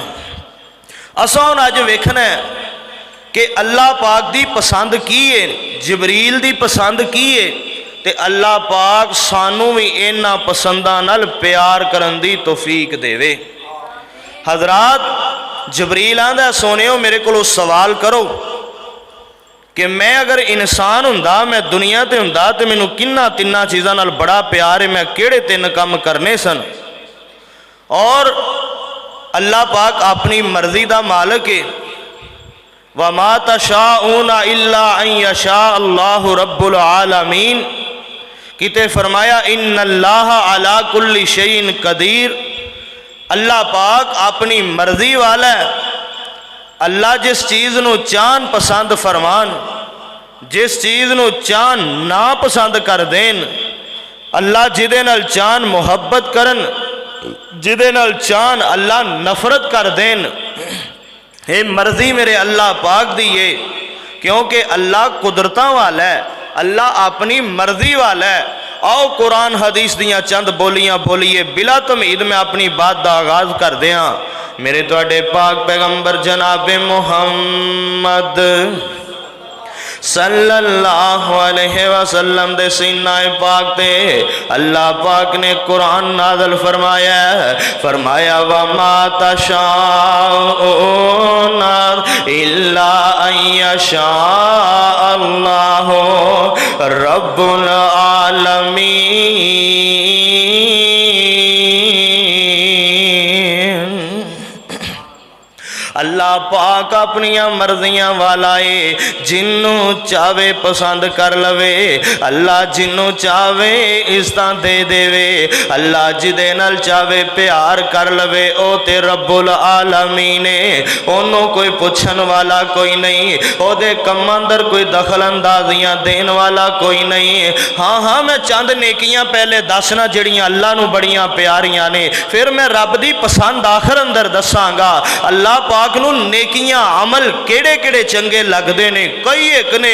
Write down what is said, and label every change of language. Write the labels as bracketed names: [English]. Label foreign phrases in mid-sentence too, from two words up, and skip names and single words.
[Punjabi] اساں ہن اج ویکھنا ہے کہ اللہ پاک دی پسند کی ہے، جبریل دی پسند کی ہے، تے اللہ پاک سانوں وی انہاں پسنداں نال پیار کرن دی توفیق دیوے. حضرات جبریل آندا سونیو میرے کو سوال کرو کہ میں اگر انسان ہندا، میں دنیا تے ہندا تے مینوں کنہاں 3 چیزاں نال بڑا پیار ہے، میں کہڑے 3 کم کرنے سن. [Urdu] اور اللہ پاک اپنی مرضی کا مالک ہے. [Arabic] وما تشاءون إلا أن يشاء الله رب العالمين. [Punjabi] کتے فرمایا [Arabic] إن الله على كل شيء قدير. [Urdu] اللہ پاک اپنی مرضی والا ہے. [Punjabi] اللہ جس چیز نوں چاہن پسند فرمان، جس چیز نوں چاہن نہ پسند کر دین، اللہ جدے نال چاہن محبت کرن، جدے نال چاہن اللہ نفرت کر دین. یہ مرضی میرے اللہ پاک دی ہے، کیونکہ اللہ قدرتاں والا ہے، اللہ اپنی مرضی والا ہے. آؤ قرآن حدیث دیاں چند بولیاں بولیے. [Urdu] بلا تمہید میں اپنی بات کا آغاز کر دیا. [Punjabi] میرے تہاڈے پاک پیغمبر جناب محمد صلی اللہ [Arabic] عليه وسلم [Punjabi] دے سینۂ پاک تے اللہ پاک نے قرآن نازل فرمایا، فرمایا [Arabic] وما تشاءون إلا أن يشاء الله رب العالمين. [Punjabi] اللہ اللہ پاک اپنیاں مرضیاں والا ہے، جنہوں چاوے پسند کر لوے. اللہ جنہوں چاوے عزتاں دے دیوے. اللہ جدے نال چاوے پیار کر لوے. او تے رب العالمین ہے، اوہنوں کوئی پچھن والا کوئی نہیں، اودے کماں اندر کوئی دخل اندازیاں دین والا کوئی نہیں. ہاں ہاں، میں چند نیکیاں پہلے دسنا جیہڑیاں اللہ نوں بڑیاں پیاریاں نے، فیر میں رب دی پسند آخر اندر دساں گا. اللہ پاک نوں نیکیاں عمل کیہڑے کیہڑے چنگے لگدے نے، کئی اک نے.